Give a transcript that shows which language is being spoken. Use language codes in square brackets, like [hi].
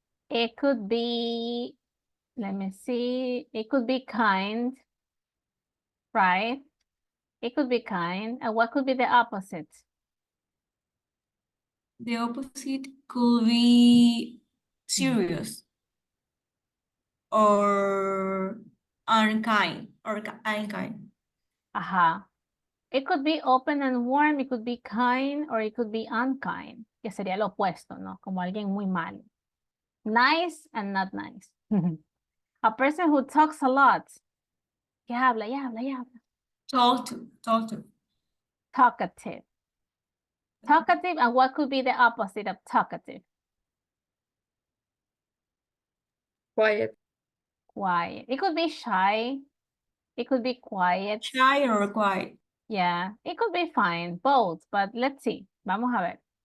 [en] It could be, let me see, it could be kind, right? It could be kind. And what could be the opposite? The opposite could be serious or unkind or unkind. It could be open and warm, it could be kind, or it could be unkind, [es] que sería lo opuesto, ¿no? Como alguien muy malo. [en] Nice and not nice. A person who talks a lot. [es] Que habla, y habla, y habla. [en] Talk to. Talkative. Talkative, and what could be the opposite of talkative? Quiet. Quiet. It could be shy. It could be quiet. Shy or quiet. Yeah, it could be fine, both, but let's see. [es] Vamos a ver.